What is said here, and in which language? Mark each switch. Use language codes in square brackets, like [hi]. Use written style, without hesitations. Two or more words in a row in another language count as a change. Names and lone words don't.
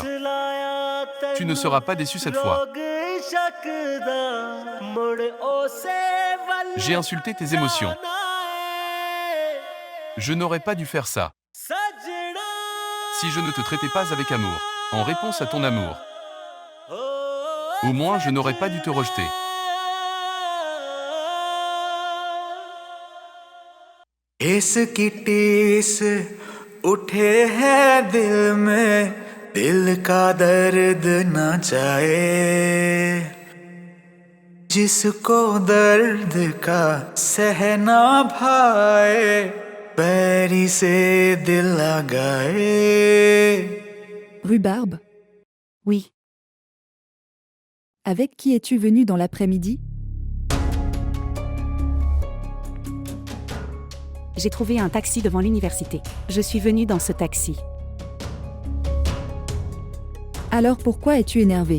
[fr] Tu ne seras pas déçu cette fois. J'ai insulté tes émotions. Je n'aurais pas dû faire ça. Si je ne te traitais pas avec amour, en réponse à ton amour, au moins je n'aurais pas dû te rejeter. [hi] इसकी टीस उठे है दिल में दिल का दर्द न जाए जिसको दर्द का सहना भाए पैरी से दिल लगाए. [fr] Rhubarbe, Oui, avec qui es-tu venu dans l'après-midi? j'ai trouvé un taxi devant l'université. Je suis venue dans ce taxi. Alors pourquoi es-tu énervé?